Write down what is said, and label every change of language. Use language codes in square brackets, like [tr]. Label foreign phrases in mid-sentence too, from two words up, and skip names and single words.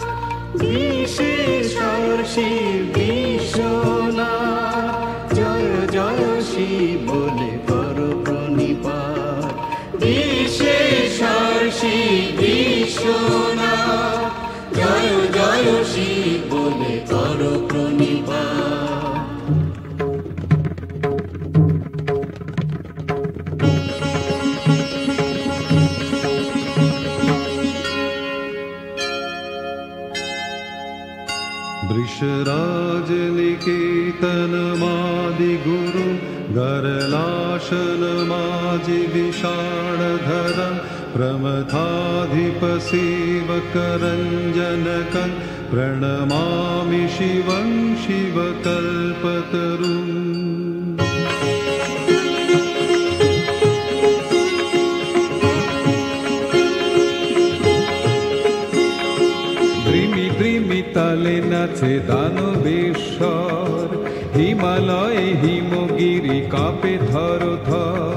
[bn] বিশেশ্বর শিব বিশ্বনাথ জয় জয় শিব বলে করো প্রণিপাত। বিশেশ্বর শিব বিশ্বনাথ জয় জয় শিব বলে করো প্রণিপাত। [sa] वृषराज निकेतनमादिगुरु गरलाशनमाजि विषाणधरं प्रमथाधिपसेवकरञ्जनकं प्रणमामि शिवं शिवकल्पतरुम् [bn] তালে নাচে দানবেশ্বর, হিমালয়ে হিমগিরি কাঁপে থর থর।